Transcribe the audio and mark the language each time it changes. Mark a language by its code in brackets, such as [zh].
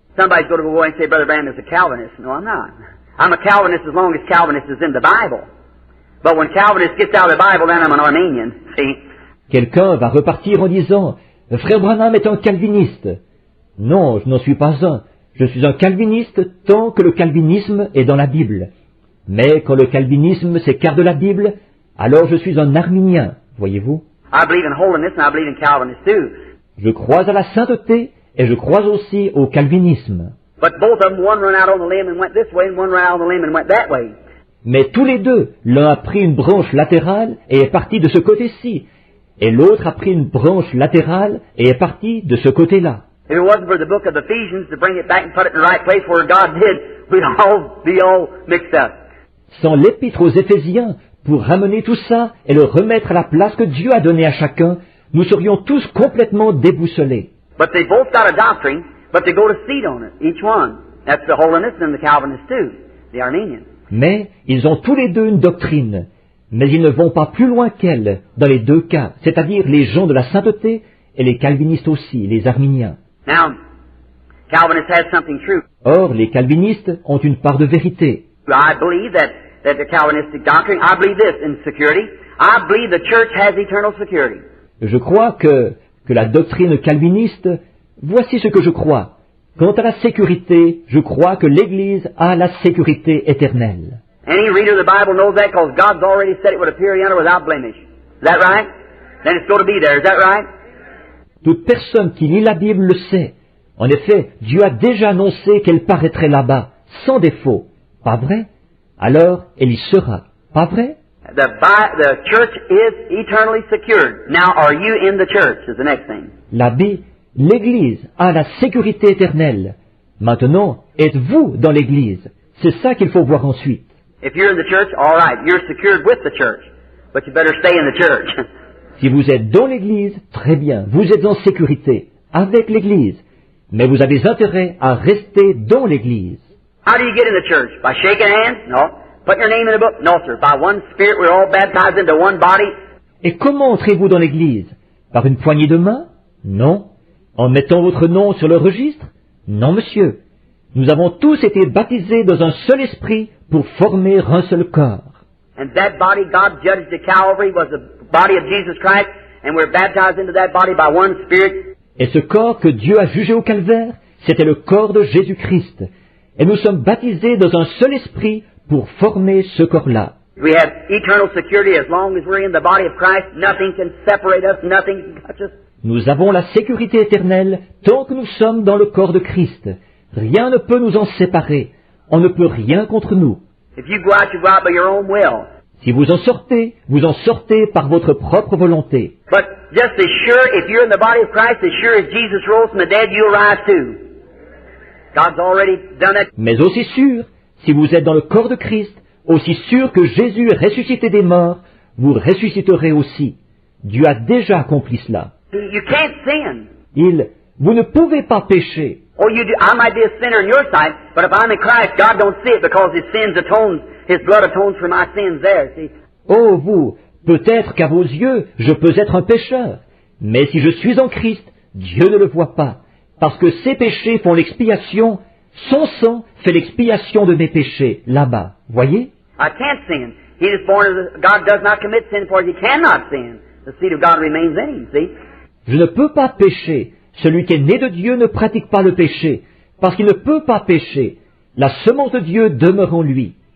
[en] Somebody's going to go away and say, Brother Branham is a Calvinist. No, I'm not. I'm a Calvinist as long as Calvinist is in the Bible. But when Calvinist gets out of the Bible, then I'm an Arminian. See? [fr] Quelqu'un va repartir en disant, Frère Branham est un calviniste. Non, je n'en suis pas un. Je suis un calviniste tant que le calvinisme est dans la Bible. Mais quand le calvinisme s'écarte de la Bible, alors je suis un arminien, voyez-vous. [en] I believe in holiness and I believe in Calvinist too. [fr] Je crois à la sainteté et je crois aussi au calvinisme. [en] But both of them, one ran out on the limb and went this way, and one ran out on the limb and went that way. [fr] Mais tous les deux, l'un a pris une branche latérale et est parti de ce côté-ci, et l'autre a pris une branche latérale et est parti de ce côté-là. [en] If it wasn't for the book of Ephesians to bring it back and put it in the right place where God did, we'd all be all mixed up. [fr] Sans l'épître aux Éphésiens, pour ramener tout ça et le remettre à la place que Dieu a donnée à chacun, nous serions tous complètement déboussolés. [en] But they both got a doctrine, but they go to seed on it, each one. That's the Holiness and the Calvinists too, the Armenians. [fr] Mais ils ont tous les deux une doctrine, mais ils ne vont pas plus loin qu'elle dans les deux cas, c'est-à-dire les gens de la sainteté et les calvinistes aussi, les arméniens. [en] Now, Calvinists had something true. [fr] Or, les calvinistes ont une part de vérité. [en] I believe that the Calvinistic doctrine, I believe this in security. I believe the church has eternal security. [fr] Je crois que la doctrine calviniste, voici ce que je crois. Quant à la sécurité, je crois que l'Église a la sécurité éternelle. [en] Any reader of the Bible knows that because God's already said it would appear yonder without blemish. Is that right? Then it's going to be there. Is that right? [fr] Toute personne qui lit la Bible le sait. En effet, Dieu a déjà annoncé qu'elle paraîtrait là-bas, sans défaut. Pas vrai? Alors, elle y sera. Pas vrai? [en] The church is eternally secured. Now, are you in the church is the next thing. [fr] L'Église a la sécurité éternelle. Maintenant, êtes-vous dans l'Église? C'est ça qu'il faut voir ensuite. [en] If you're in the church, all right, you're secured with the church, but you better stay in the church. [fr] Si vous êtes dans l'Église, très bien, vous êtes en sécurité, avec l'Église. Mais vous avez intérêt à rester dans l'Église. [en] How do you get in the church? By shaking hands? No. Putting your name in a book? No, sir. By one Spirit, we're all baptized into one body. [fr] Et comment entrez-vous dans l'Église? Par une poignée de main? Non. En mettant votre nom sur le registre? Non, monsieur. Nous avons tous été baptisés dans un seul esprit pour former un seul corps. [en] And that body God judged at Calvary was the body of Jesus Christ, and we're baptized into that body by one Spirit. [fr] Et ce corps que Dieu a jugé au calvaire, c'était le corps de Jésus-Christ. Et nous sommes baptisés dans un seul esprit pour former ce corps-là. [en] We have eternal security as long as we're in the body of Christ. Nothing can separate us, nothing can touch us. [fr] Nous avons la sécurité éternelle tant que nous sommes dans le corps de Christ. Rien ne peut nous en séparer. On ne peut rien contre nous. [en] If you go out, you go out by your own will. [fr] Si vous en sortez par votre propre volonté. [en] But just as sure, if you're in the body of Christ, as sure as Jesus rose from the dead, you'll rise too. God's already done it. [fr] Mais aussi sûr, si vous êtes dans le corps de Christ, aussi sûr que Jésus est ressuscité des morts, vous ressusciterez aussi. Dieu a déjà accompli cela. [en] You can't sin. [fr] Vous ne pouvez pas pécher. [en] Oh, you do. I might be a sinner in your sight, but if I'm in Christ, God don't see it because His blood atones for my sins there, see. [fr] Oh, vous, peut-être qu'à vos yeux, je peux être un pécheur. Mais si je suis en Christ, Dieu ne le voit pas. Parce que ses péchés font l'expiation, son sang fait l'expiation de mes péchés, là-bas. Voyez? [en] I can't sin. He is born of God does not commit sin, for he cannot sin. The seed of God remains in him, see? [fr] Je ne peux pas pécher. Celui qui est né de Dieu ne pratique pas le péché, parce qu'il ne peut pas pécher. La semence de Dieu demeure en lui.